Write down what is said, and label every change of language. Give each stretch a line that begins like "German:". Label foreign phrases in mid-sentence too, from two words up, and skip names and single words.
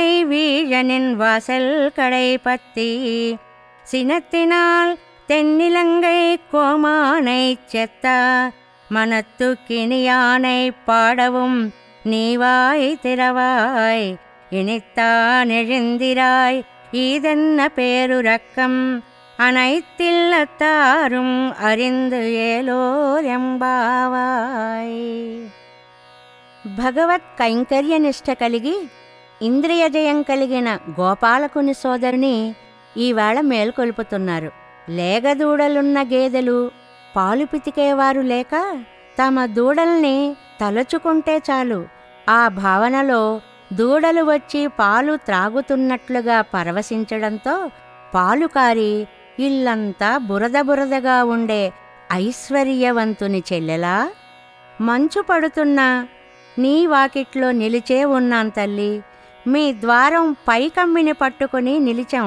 Tamil: வீழனின் வாசல் கடை பத்தி சினத்தினால் தென்னிலங்கை கோமானைச் செத்தா மனத்து கிணியானை பாடவும் நீவாய் திறவாய் இனித்தான் எழுந்திராய் ஈதென்ன பேருரக்கம் அனைத்தில்லத்தாரும் அறிந்து ஏலோர் ఎంబావాయ్.
Telugu: భగవత్ కైంకర్యనిష్ట కలిగి ఇంద్రియజయం కలిగిన గోపాలకుని సోదరుని ఈవేళ మేల్కొల్పుతున్నారు. లేగదూడలున్న గేదెలు పాలు పితికేవారు లేక తమ దూడల్ని తలుచుకుంటే చాలు ఆ భావనలో దూడలు వచ్చి పాలు త్రాగుతున్నట్లుగా పరవశించడంతో పాలు కారి ఇల్లంతా బురద బురదగా ఉండే ఐశ్వర్యవంతుని చెల్లెలా, మంచు పడుతున్నా నీ వాకిట్లో నిలిచే ఉన్నాం తల్లి, మీ ద్వారం పైకమ్మిని పట్టుకుని నిలిచాం.